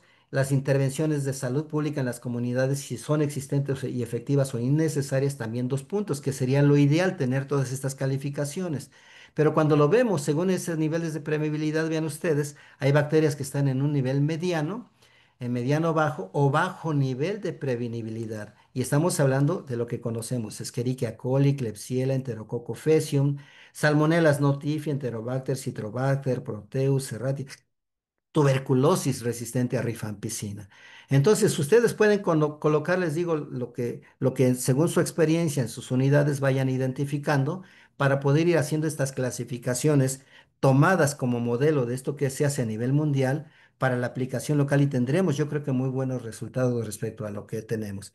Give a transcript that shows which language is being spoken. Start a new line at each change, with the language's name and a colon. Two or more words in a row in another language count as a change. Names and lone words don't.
Spanish: Las intervenciones de salud pública en las comunidades, si son existentes y efectivas o innecesarias, también 2 puntos, que sería lo ideal tener todas estas calificaciones. Pero cuando lo vemos según esos niveles de permeabilidad, vean ustedes, hay bacterias que están en un nivel mediano, en mediano bajo o bajo nivel de prevenibilidad. Y estamos hablando de lo que conocemos: Escherichia coli, Klebsiella, Enterococcus faecium, Salmonellas notifi, Enterobacter, Citrobacter, Proteus, Serratia, tuberculosis resistente a rifampicina. Entonces, ustedes pueden colocar, les digo, lo que según su experiencia en sus unidades vayan identificando para poder ir haciendo estas clasificaciones tomadas como modelo de esto que se hace a nivel mundial para la aplicación local y tendremos, yo creo que muy buenos resultados respecto a lo que tenemos.